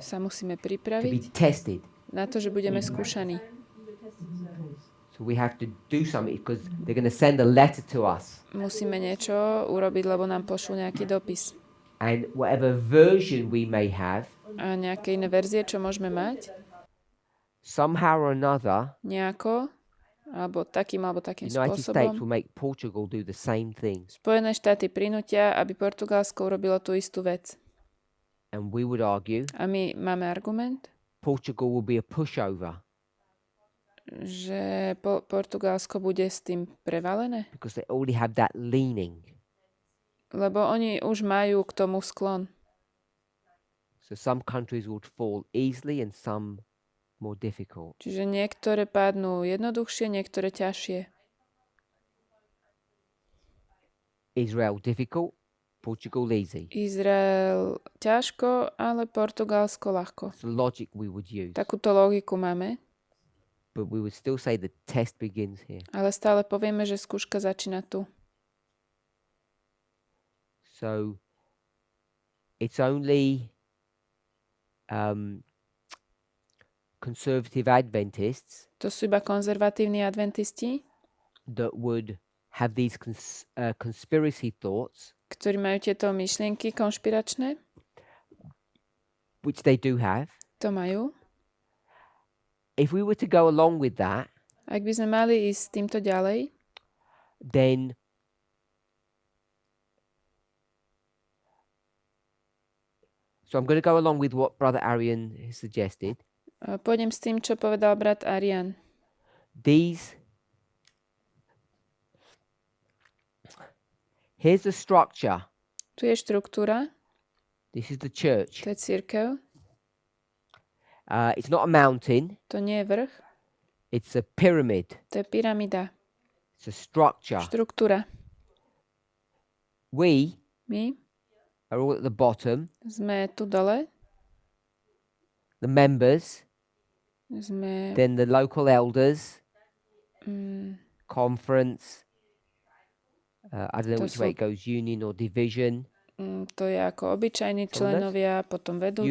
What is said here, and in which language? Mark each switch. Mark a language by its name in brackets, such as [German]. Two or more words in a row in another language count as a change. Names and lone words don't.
[Slovak] sa musíme [English] to be [Slovak] pripraviť [English] tested. [Slovak] na to, že budeme skúšaní. [English] So we have to do something because they're going to send a letter to us. [Slovak] Musíme niečo urobiť, lebo nám pošlú nejaký dopis. [English] And whatever version we may have, [Slovak] A nejaké iné verzie, čo môžeme mať, [English] somehow or another, [Slovak] nejako alebo takým [English] United States [Slovak] spôsobom. [English] will make Portugal do the same thing. [Slovak] Spojené štáty prinútia, aby Portugalsko urobilo tú istú vec. [English] And we would argue [Slovak] A my máme argument, [English] Portugal will be a pushover [Slovak] že Portugalsko bude s tým prevalené, [English] because they already have that leaning. [Slovak] lebo oni už majú k tomu sklon. [English] So some countries would fall easily and some more difficult. [Slovak] Čiže niektoré padnú jednoduchšie, niektoré ťažšie. [English] Israel difficult, Portugal easy. [Slovak] Izrael ťažko, ale Portugalsko ľahko. [English] It's the logic we would use. [Slovak] Takúto logiku máme, [English] But we would still say the test begins here. [Slovak] ale stále povieme, že skúška začína tu. [English] So it's only conservative Adventists [Slovak] To sú iba konzervatívni adventisti, [English] that would have these conspiracy thoughts, [Slovak] ktorí majú tieto myšlienky konšpiračné. [English] which they do have. [Slovak] To majú. [English] If we were to go along with that, [Slovak] Ak by sme mali ísť týmto ďalej, [English] then so I'm going to go along with what Brother Arian has suggested. [Slovak] pôjdem s tým, čo povedal brat Arian. [English] Here's the structure. [Slovak] Tu je štruktúra, [English] This is the church. [Slovak] to je cirkev, [English] It's not a mountain. [Slovak] to nie je vrch, [English] It's a pyramid. [Slovak] to je pyramida, [English] It's a structure. [Slovak] štruktúra. [English] We [Slovak] My [English] are all at the bottom. [Slovak] sme tu dole, [English] The members, [Slovak] sme [English] then the local elders, conference. I don't know [Slovak] To [English] which way [Slovak] sú- [English] it goes, union or division. [Slovak] to je ako obyčajní Čo členovia, potom vedúci,